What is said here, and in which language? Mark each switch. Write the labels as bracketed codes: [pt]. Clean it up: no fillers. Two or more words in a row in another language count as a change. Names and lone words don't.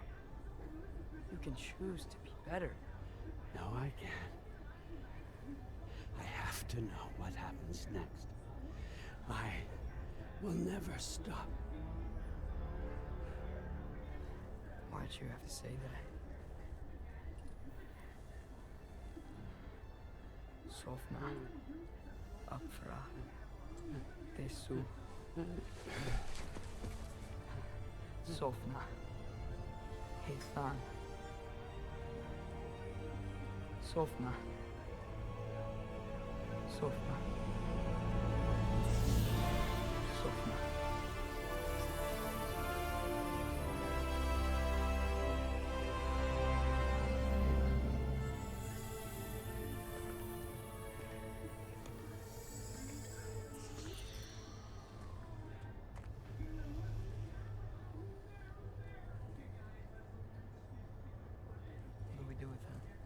[en] You can choose to be better. No, I can't. I have to know what happens next. I will never stop. Why'd you have to say that? Sofna, Afra, Tesu. Sofna, Heithan. Sofna. Sofna. Sofna. What do we do with him?